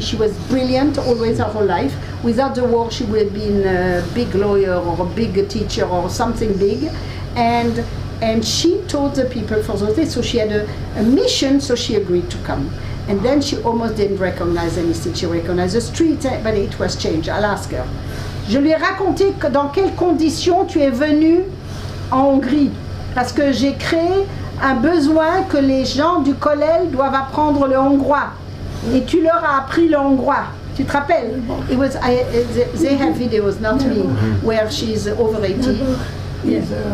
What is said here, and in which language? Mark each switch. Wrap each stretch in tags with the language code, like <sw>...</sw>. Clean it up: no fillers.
<en>She was brilliant always her whole life. Without the war, she would have been a big lawyer or a big teacher or something big. And she taught the people for those days. So she had a mission, so she agreed to come. And then she almost didn't recognize anything. She recognized the street, but it was changed. I'll ask her.</en> <fr>Je lui ai raconté que dans quelles conditions tu es venu en Hongrie. Parce que j'ai créé un besoin que les gens du Kollel doivent apprendre le hongrois. Et tu leur as appris le hongrois. Tu te rappelles?</fr> <en>It was, they have videos, not me, where she's over 80. Yes.</en>